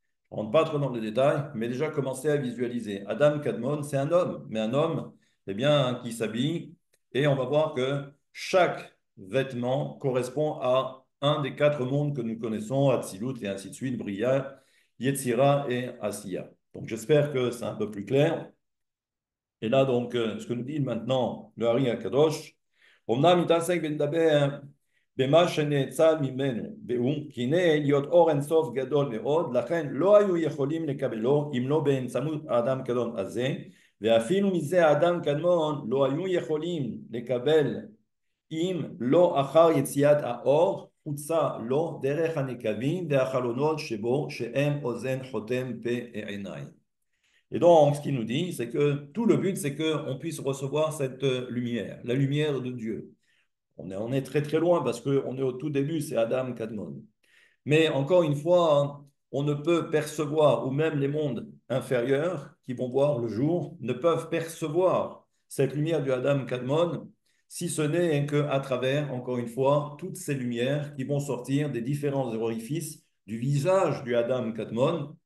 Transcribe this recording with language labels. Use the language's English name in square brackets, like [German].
[French] On ne rentre pas trop dans les détails, mais déjà commencer à visualiser. Adam Kadmon, c'est un homme, mais un homme eh bien, qui s'habille. Et on va voir que chaque vêtement correspond à un des quatre mondes que nous connaissons, Atzilut et ainsi de suite, Bria, Yetzira et Asiya. Donc j'espère que c'est un peu plus clair. Et là, donc, ce que nous dit maintenant le Hari Akadosh, [Hebrew] אמנם מתעסק ונדבר במה שנאצל ממנו, והוא כי הנה להיות אור אינסוף גדול מאוד, לכן לא היו יכולים לקבלו אם לא באמצעות האדם קדמון הזה, ואפילו מזה האדם קדמון לא היו יכולים לקבל אם לא אחר יציאת האור, חוצה לו דרך הנקבים והחלונות שבו, שהם אוזן חותם פה עיניים. [French] Et donc, ce qu'il nous dit, c'est que tout le but, c'est qu'on puisse recevoir cette lumière, la lumière de Dieu. On est très très loin parce qu'on est au tout début, c'est Adam Kadmon. Mais encore une fois, on ne peut percevoir, ou même les mondes inférieurs qui vont voir le jour, ne peuvent percevoir cette lumière du Adam Kadmon, si ce n'est qu'à travers, encore une fois, toutes ces lumières qui vont sortir des différents orifices du visage du Adam Kadmon.